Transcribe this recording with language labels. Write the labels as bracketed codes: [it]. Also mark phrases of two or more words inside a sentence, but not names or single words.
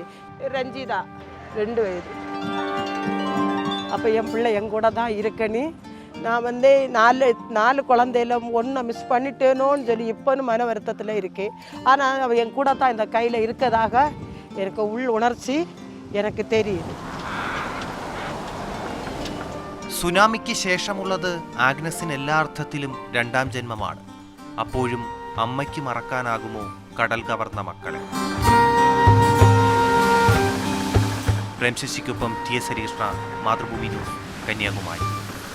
[ta] ரஞ்சிதா 2 வயது. அப்போ என் பிள்ளை என் கூட தான் இருக்கனி. நான் 4 குழந்தையில 1 மிஸ் பண்ணிட்டேனோன்னு சொல்லி இப்போன்னு மன வருத்தத்தில் இருக்கேன். ஆனால் அவள் என் கூட தான் இந்த கையில் இருக்கதாக எனக்கு உள் உணர்ச்சி எனக்கு தெரியுது. [ml] സുനാമിക്ക് ശേഷമുള്ളത് ആഗ്നസിന് എല്ലാ അർത്ഥത്തിലും 2ാം ജന്മമാണ്. അപ്പോഴും അമ്മയ്ക്ക് മറക്കാനാകുമോ കടൽ കവർന്ന മക്കളെ? പ്രേംശശിക്കൊപ്പം TS ഹരികൃഷ്ണ, മാതൃഭൂമി ന്യൂസ്, കന്യാകുമാരി.